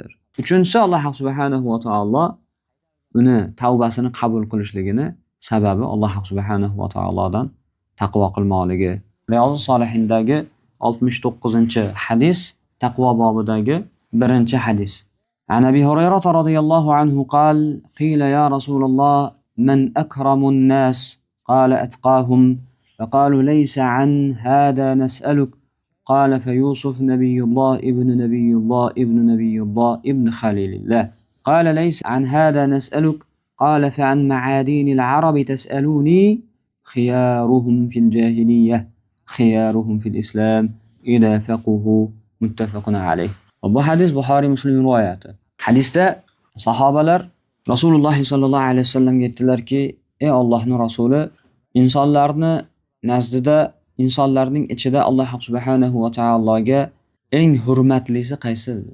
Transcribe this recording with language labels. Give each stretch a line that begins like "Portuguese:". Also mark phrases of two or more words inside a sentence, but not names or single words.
Uzbek: Uchinchisi, Alloh subhanahu va taolo uni tavbasini qabul qilishligini sababi Alloh subhanahu va taolodan taqvo qilmoqligi. Riyozul Solihindagi 69-hadis, taqvo bobidagi 1-hadis.
Arabic: عن أبي هريرة رضي الله عنه قال قيل يا رسول الله من أكرم الناس? قال أتقاهم. فقالوا ليس عن هذا نسألك قال فيوسف نبي الله ابن نبي الله ابن نبي الله ابن خليل الله قال ليس عن هذا نسألك قال فعن معادين العرب تسألوني خيارهم في الجاهلية خيارهم في الإسلام إذا فقهوا متفق عليه.
Uzbek: Bu hadis Buxoriy Muslim rivoyati. Hadisda sahobalar Rasululloh sollallohu alayhi vasallamga aytdilarki, ey Allohning rasuli, insonlarni nazdida, insonlarning ichida Alloh subhanahu va taologa eng hurmatlisi qaysidir?